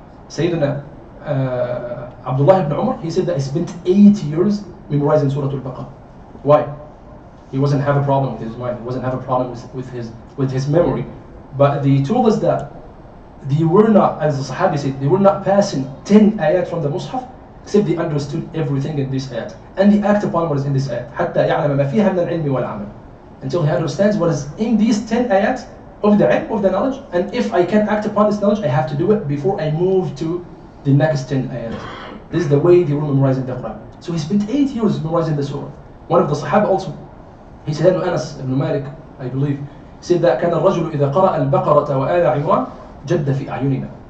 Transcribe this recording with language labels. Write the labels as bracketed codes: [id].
[en] Sayyidina Abdullah ibn Umar, he said that he spent 8 years memorizing Surah Al-Baqarah. Why? He wasn't have a problem with his mind. He wasn't have a problem with his memory. But they told us that they were not, as the Sahabi said, they were not passing 10 ayat from the Mus'haf except they understood everything in this ayat. And they act upon what is in this ayat. [ar] حتى يعلم ما فيها من العلم والعمل. [en] Until he understands what is in these 10 ayat of the ilm, of the knowledge. And if I can act upon this knowledge, I have to do it before I move to the next 10 ayat. This is the way they were memorizing the Quran. So he spent 8 years memorizing the surah. One of the Sahaba also, he said, Anas ibn Malik, I believe, said that [ar] كان الرجل إذا قرأ البقرة وآل عمران جد في أعيننا.